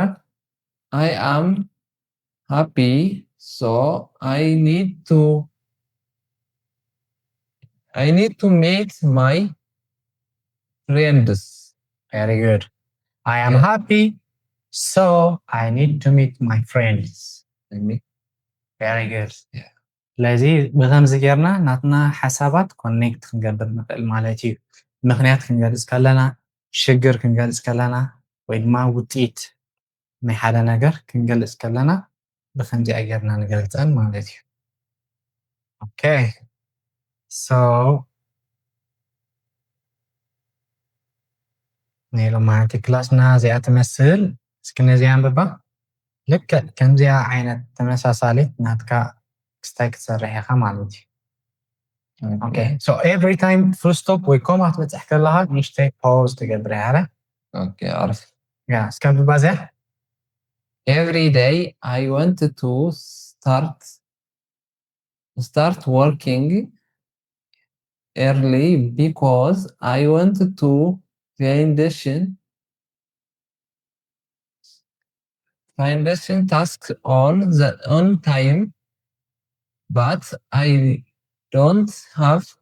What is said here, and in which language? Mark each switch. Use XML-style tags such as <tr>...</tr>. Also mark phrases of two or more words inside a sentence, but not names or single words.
<en>I am happy, so I need to meet my friends. Very good. I am happy so I need to meet my friends. Very good.</en> <ti>ስለዚህ ብከምዚ ጌርና ናትና ሓሳባት ኮኔክት ክንገብር ንኽእል ማለት እዩ. ምክንያት ክንገልፅ ከለና ሽግር ክንገልፅ ከለና ወይ ድማ ውፅኢት ናይ ሓደ ነገር ክንገልፅ ከለና ብከምዚ ጌርና ንገልፀን ማለት እዩ.</ti> <en>Okay.</en> <ti>So ናይ ሎማዓንቲ ክላስና እዚኣ ትመስል. እስኪ ነዚኣ አንብባ. ልክዕ ከምዚኣ ዓይነት ተመሳሳሊት ናትካ ክስታይ ክትሰርሕ ኢኻ ማለት እዩ.</ti> <en>Okay. So every time full stop</en> <ti>ወይ ኮማ ክትበፅሕ ከለኻ ንእሽተይ ፓውዝ ትገብር ኢኻ.</ti> <en>Okay, عرفت.</en> <ti>እስኪ አንብባ እዚኣ.</ti> <en>Every day I want to start working early because I want to foundation tasks on time, but I don't have</en>